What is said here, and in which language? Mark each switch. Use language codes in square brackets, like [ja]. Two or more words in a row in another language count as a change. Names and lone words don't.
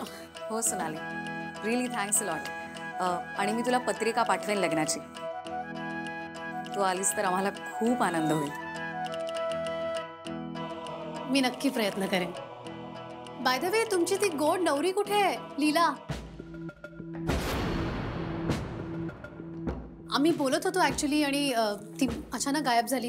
[mr] हो सोनाली, [en] Really thanks a lot. [mr] आणि मी तुला पत्रिका पाठवेन लग्नाची. तू आलीस तर आम्हाला खूप आनंद होईल. मी नक्की प्रयत्न करेन. [en] by the way, [mr] तुमची ती गोड नवरी कुठे आहे? लीला. आम्ही बोलत होतो ऍक्च्युली आणि ती अचानक गायब झाली.